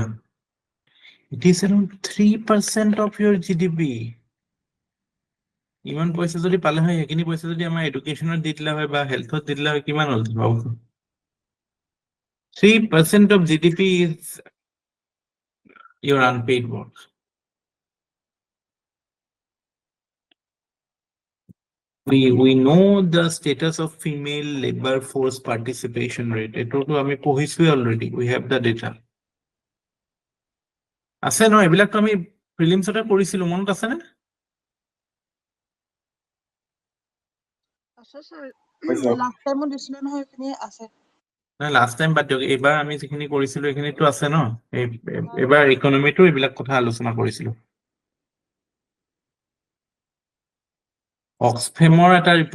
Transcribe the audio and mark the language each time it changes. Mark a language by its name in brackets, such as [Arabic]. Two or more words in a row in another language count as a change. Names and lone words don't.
[English] It is around 3% of your GDP. [Assamese] ইমান পইচা যদি পালে হয় সেইখিনি পইচা যদি আমাৰ এডুকেশ্যনত দি দিলে হয় বা হেল্থত দি দিলে হয় কিমান হ'ল ভাবক [English] 3% of GDP is your unpaid work. We know the status of female labor force participation rate. [Assamese] এটোটো আমি পঢ়িছো [English] already. We have the data. [Assamese] আছে ন এইবিলাকতো আমি প্ৰিলিমছতে কৰিছিলো মনত আছে নে আছে স্যার [English] last timeও [Assamese] দিছিল নহয় এখিনি আছে নাই [English] last time [Assamese] বাদ দিয়ক এইবাৰ আমি যিখিনি কৰিছিলো এইখিনিতো আছে ন এইবাৰ ইকনমিটো এইবিলাক কথা আলোচনা কৰিছিলো অক্সফেমৰ এটা ৰিপৰ্ট